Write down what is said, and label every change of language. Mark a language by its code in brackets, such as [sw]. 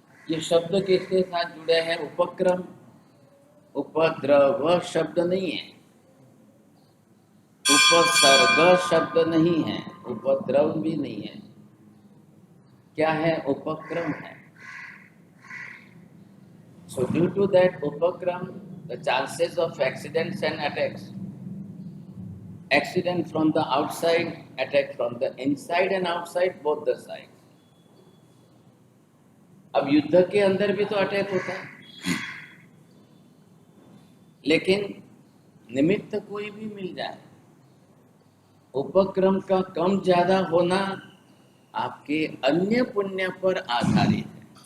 [hi] ये शब्द किसके साथ जुड़े हैं? उपक्रम। उपद्रव शब्द नहीं है, उपसर्ग शब्द नहीं है, उपद्रव भी नहीं है। क्या है? उपक्रम है। [en] So due to that upakram, the chances of accidents and attacks, accident from the outside, attack from the inside and outside, both the sides. [hi] अब युद्ध के अंदर भी तो अटैक होता है, लेकिन निमित्त कोई भी मिल जाए। उपक्रम का कम ज्यादा होना आपके अन्य पुण्य पर आधारित है।